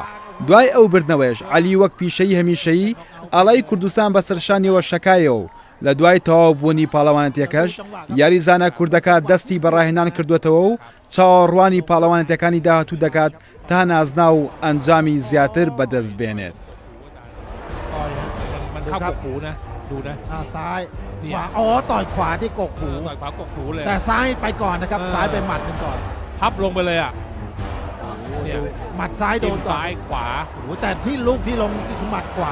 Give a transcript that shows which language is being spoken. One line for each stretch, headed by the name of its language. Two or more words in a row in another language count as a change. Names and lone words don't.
Central Kurdish: دوای ئەو بردنەوەیش عەلی وەک پیشەی هەمیشەیی ئاڵای کوردستان بەسەرشانیەوە شەکایەوە و لە دوای تەواو بوونی پاڵەوانەتیەکەش یاریزانە کوردەکە دەستی بەڕاهێنان کردوێتەوە و چاوەڕوانی پاڵەوانەتەکانی داهاتوو دەکات تا نازنا و ئەنجامی زیاتر بەدەست بێنێت.
Thai: เข้ากกหูนะดูนะ ซ้ายขวาอ๋อต่อยขวาที่กกหู ต่อยขวากกหูเลย แต่ซ้ายไปก่อนนะครับซ้ายไปหมัดหนึ่งก่อน พับลงไปเลยอ่ะเนี่ย หมัดซ้ายโดนก่อน ซ้ายขวา โอ้แต่ที่ลูกที่ลงคือหมัดขวา